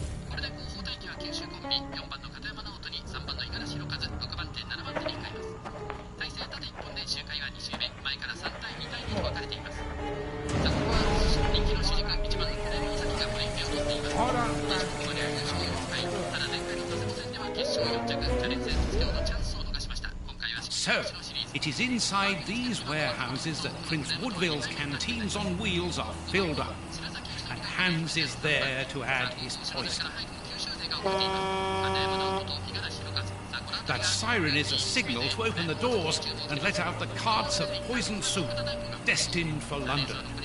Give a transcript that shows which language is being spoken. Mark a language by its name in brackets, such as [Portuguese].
[Japanese] これで後方待機は九州コンビ、4番の片山直人に3番の五十嵐弘和、6番手7番手に控えます。体勢縦1本で周回は2周目、前から3対2対2と分かれています。さあ、ここは人気の主軸1番の船山正樹がブレーキを取っています。ここまでは優勝4回、ただ前回の佐世保戦では決勝4着、チャレンジ戦卒業のチャンスを逃しました。今回は [English] So, it is inside these warehouses that Prince Woodville's canteens on wheels are filled up, and Hans is there to add his poison. [Japanese] 九州勢が送っています。片山直人と五十嵐弘和。さあ、この後 [English] That siren is a signal to open the doors and let out the carts of poisoned soup, destined for London.